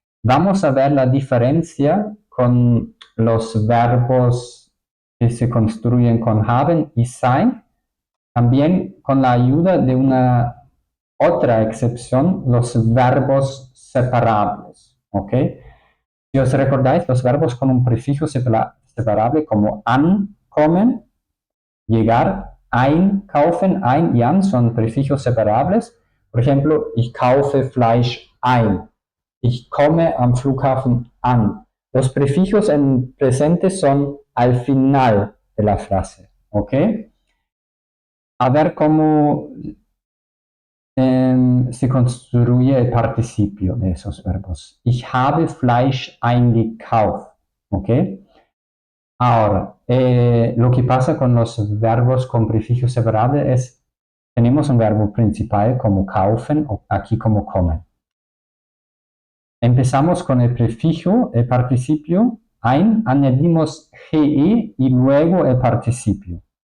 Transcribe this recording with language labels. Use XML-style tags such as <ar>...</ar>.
<es>Vamos a ver la diferencia con los verbos que se construyen con haben y sein, también con la ayuda de una otra excepción, los verbos separables. ¿Ok? Si os recordáis, los verbos con un prefijo separable como ankommen, llegar, einkaufen, ein y an son prefijos separables.</es> <de>Por ejemplo, ich kaufe Fleisch ein. Ich komme am Flughafen an.</de> <es>Los prefijos en presente son al final de la frase. ¿Ok? A ver cómo se construye el participio de esos verbos.</es> <de>Ich habe Fleisch eingekauft.</de> <es>¿Ok? Ahora, lo que pasa con los verbos con prefijo separable es, tenemos un verbo principal como kaufen o aquí como kommen. Empezamos con el prefijo, el participio ein, añadimos ge y luego el participio.</es>